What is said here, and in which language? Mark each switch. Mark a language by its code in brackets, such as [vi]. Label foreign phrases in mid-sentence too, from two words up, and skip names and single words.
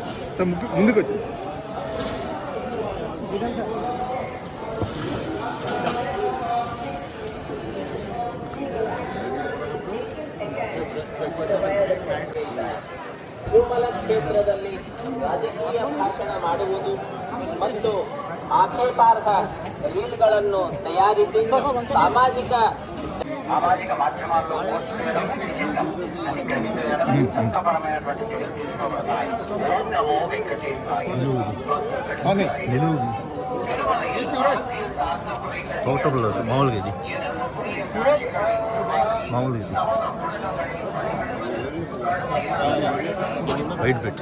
[te] సార్ ముందుకు వచ్చింది సార్. [kn] ತಿರುಮಲ ಕ್ಷೇತ್ರದಲ್ಲಿ ರಾಜಕೀಯ ಭಾಷಣ ಮಾಡುವುದು ಮತ್ತು ಆಕ್ಷೇಪಾರ್ಹ ರೀಲ್ಗಳನ್ನು ತಯಾರಿಸಿ ಸಾಮಾಜಿಕ [te] మాధ్యమాల్లో పోస్ట్ చేయడం నిషిద్ధం అని తెలియజేయడం చట్టపరమైనటువంటి చర్యలు తీసుకోబడతాయి. నమో వెంకటేశాయ. మామూలుగా ఇది వైట్ పెట్టి